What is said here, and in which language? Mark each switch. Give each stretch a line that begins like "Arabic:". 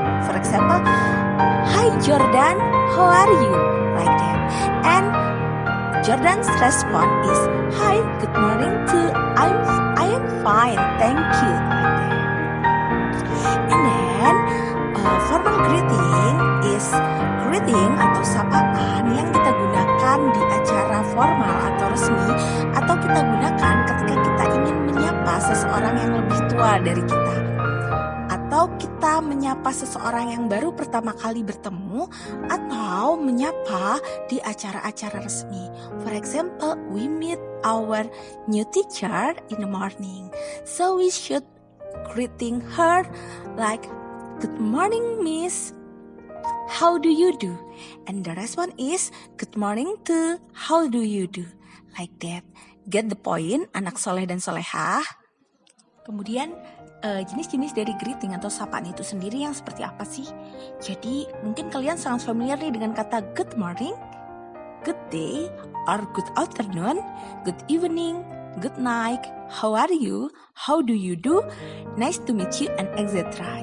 English: For example, hi Jordan, how are you? Like that. And Jordan's response is, hi, good morning too. I am fine, thank you. Like that. And then formal greeting is greeting
Indonesian: atau sapaan yang kita gunakan di acara formal atau resmi, atau kita gunakan ketika kita ingin menyapa seseorang yang lebih tua dari kita, atau kita menyapa seseorang yang baru pertama kali bertemu, atau menyapa di acara-acara resmi.
English: For example, we meet our new teacher in the morning, so we should greeting her like, good morning miss, how do you do? And the response is, good morning too, how do you do? Like that. Get the point,
Indonesian: anak soleh dan solehah? Kemudian jenis-jenis dari greeting atau sapaan itu sendiri yang seperti apa sih? Jadi mungkin kalian sangat familiar nih dengan kata
English: good morning, good day, or good afternoon, good evening, good night, how are you, how do you do, nice to meet you, and etc.